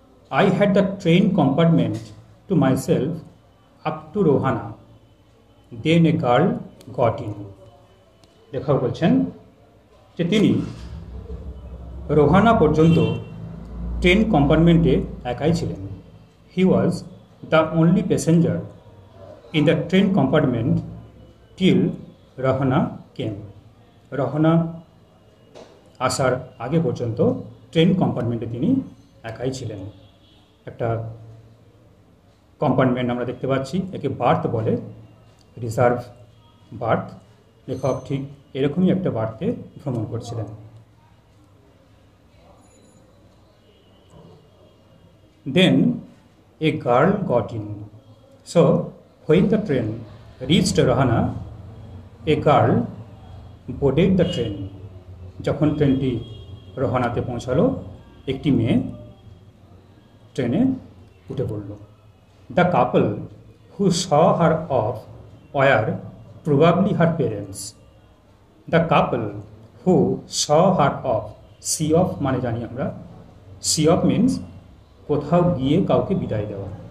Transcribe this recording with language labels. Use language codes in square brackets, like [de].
[en] I had the train compartment to myself up to Rohana. Then a girl got in. [bn] লেখক বলছেন যে তিনি রোহানা পর্যন্ত ট্রেন কম্পার্টমেন্টে একাই ছিলেন। [en] He was the only passenger in the train compartment till Rohana came. [bn] রহনা আসার আগে পর্যন্ত ট্রেন কম্পার্টমেন্টে তিনি একাই ছিলেন। একটা কম্পার্টমেন্ট আমরা দেখতে পাচ্ছি, একে বার্থ বলে, রিজার্ভ বার্থ। লেখক ঠিক এরকমই একটা বার্থে ভ্রমণ করছিলেন। [en] Then a girl got in. So when the train reached Rohana, a girl boarded the train. [bn] যখন ট্রেনটি রোহানাতে পৌঁছালো একটি মেয়ে ট্রেনে উঠে পড়ল। [en] The couple who saw her off were probably her parents. The couple who saw her off, see off [bn] মানে জানি আমরা, [en] see off means [bn] কোথাও গিয়ে কাউকে বিদায় দেওয়া।